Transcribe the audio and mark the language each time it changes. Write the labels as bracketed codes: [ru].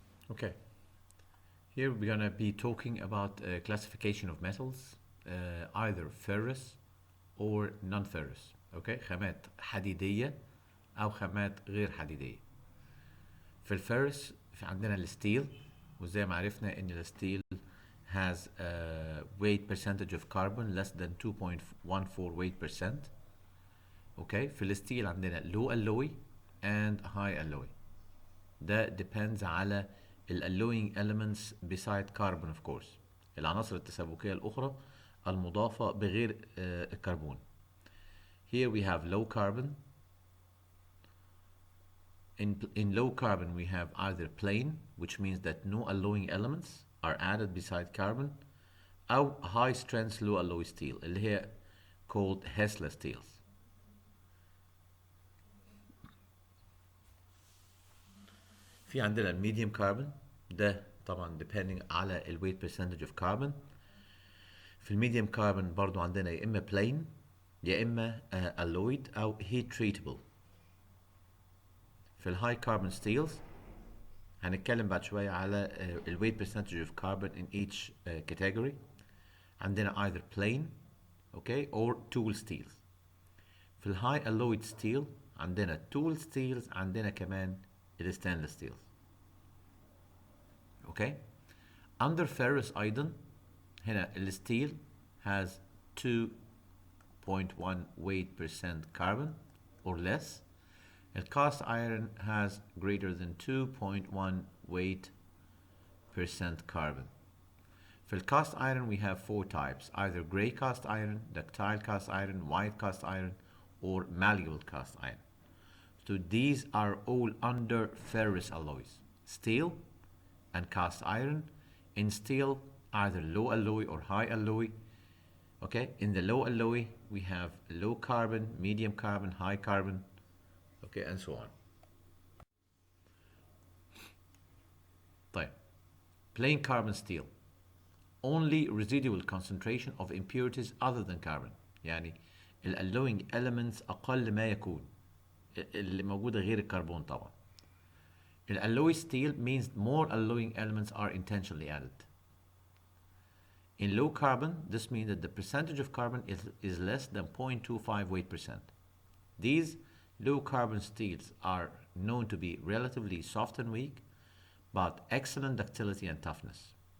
[en] Okay, here we're gonna be talking about classification of metals, either ferrous or non-ferrous. [ar] Okay, خامات حديدية أو خامات غير حديدية. في الفيرس في عندنا الستيل، وزي ما عرفنا إن الستيل [en] has a weight percentage of carbon less than 2.14 weight%. Okay, [ar] في الستيل عندنا [en] low alloy and high alloy. [ar] ده [en] depends [ar] على [en] alloying elements beside carbon of course، [ar] العناصر التسابقية الأخرى المضافة بغير الكربون. [en] Here we have low carbon. In low carbon we have either plain, which means that no alloying elements are added beside carbon، أو high strength low alloy steel [ar] اللي هي [en] called Hessler steels. [ar] في عندنا الميديوم كاربون، ده طبعا [en] depending [ar] على الويت [en] percentage of carbon. [ar] في الميديوم كاربون برضو عندنا يا إما plain يا إما alloyed أو heat treatable. في الهاي كاربون ستيلز هنتكلم بعد شوية على الويت [en] percentage of carbon in each category. عندنا either plain okay or tool steels. [ar] في الهاي alloyed steel عندنا tool steels، عندنا كمان الستانلس ستيلز. [en] okay, under ferrous [ar] ايضا هنا الستيل [en] has 2.1 weight% carbon or less. الcast iron has greater than 2.1 weight% carbon. في الcast iron we have four types: either gray cast iron, ductile cast iron, white cast iron, or malleable cast iron. So these are all under ferrous alloys, steel and cast iron. In steel, either low alloy or high alloy. Okay, in the low alloy, we have low carbon, medium carbon, high carbon, okay, and so on. طيب, plain carbon steel. Only residual concentration of impurities other than carbon. [ar] يعني alloying elements أقل ما يكون، اللي موجودة غير الكربون طبعا. [en] Alloy steel means more alloying elements are intentionally added. In low carbon, this means that the percentage of carbon is less than 0.25 weight%. These low carbon steels are known to be relatively soft and weak, but excellent ductility and toughness.